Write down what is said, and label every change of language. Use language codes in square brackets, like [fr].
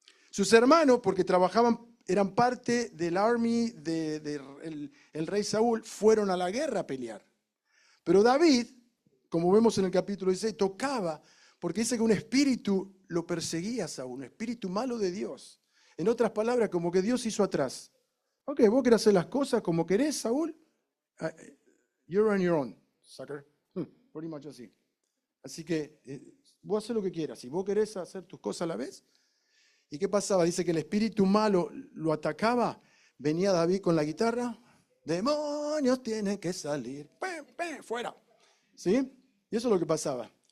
[es] Sus hermanos, porque eran parte del army el rey Saúl, fueron a la guerra a pelear. Pero David, como vemos en el capítulo 16, tocaba, porque dice que un espíritu lo perseguía a Saúl, un espíritu malo de Dios. En otras palabras, como que Dios hizo atrás. Ok, vos querés hacer las cosas como querés, Saúl. [en] You're on your own, sucker. Pretty much [es] así. Así que vos haces lo que quieras. Si vos querés hacer tus cosas a la vez. ¿Y qué pasaba? Dice que el espíritu malo lo atacaba. Venía David con la guitarra. Demonios tienen que salir. ¡Pem, pem! Fuera. ¿Sí? Y eso es lo que pasaba.